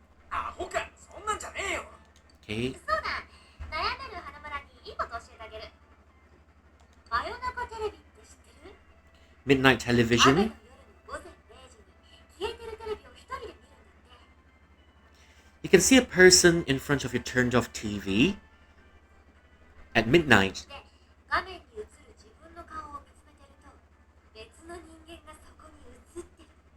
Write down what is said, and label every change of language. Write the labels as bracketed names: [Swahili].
[Japanese] アホか、そんなんじゃねえよ。 [English] Okay. [Japanese] そうだ。悩んでる花村にいいこと教えてあげる。真夜中テレビって知ってる？ [English] Midnight [Japanese] 雨の [English] television. [Japanese] 夜の午前0時に消えてるテレビを一人で見るんだって。 [English] You can see a person in front of your turned off TV at midnight. [Japanese] で、画面に映る自分の顔を見つめてると、別の人間がそこに映ってる。